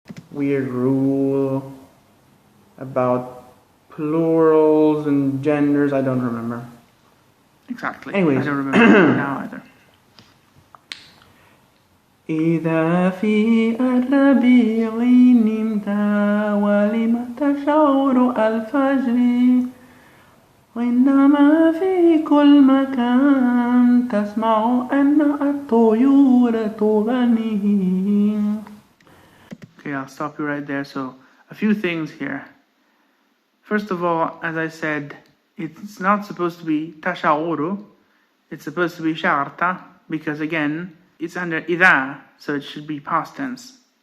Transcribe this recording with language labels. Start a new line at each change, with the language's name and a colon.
English: Weird rule about plurals and genders, I don't remember. Exactly. Anyways. I don't remember now either.
Arabic: إذا في الربيع نمت ولم تشعر الفجر وإنما في كل مكان تسمع أن الطيور تغني.
English: Okay, I'll stop you right there. So, a few things here. First of all, as I said, it's not supposed to be tasha'uru. It's supposed to be sha'arta, because again, it's under idha, so it should be past tense.